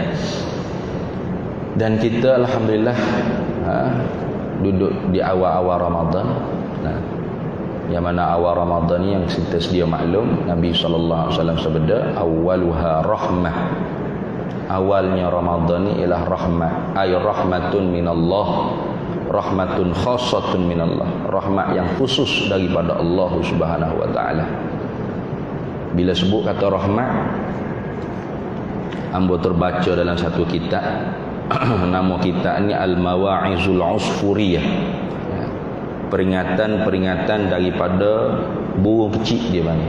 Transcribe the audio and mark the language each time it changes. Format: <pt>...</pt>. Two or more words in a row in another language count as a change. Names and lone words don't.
<ms>Dan kita alhamdulillah duduk di awal-awal Ramadan. Nah, yang mana awal Ramadan ni yang kita sedia maklum, Nabi</ms> <ar>صلى الله عليه وسلم</ar> <ms>sabda,</ms> <ar>أولها رحمة.</ar> <ms>Awalnya Ramadan ni ialah rahmat,</ms> <ar>أي رحمة من الله، رحمة خاصة من الله,</ar> <ms>rahmat yang khusus daripada Allah</ms> <ar>سبحانه وتعالى.</ar> <ms>Bila sebut kata rahmat, ambo terbaca dalam satu kitab nama kitab ni Al-Mawa'izul Usfuriyah, peringatan-peringatan daripada burung kecil dia panggil.</ms>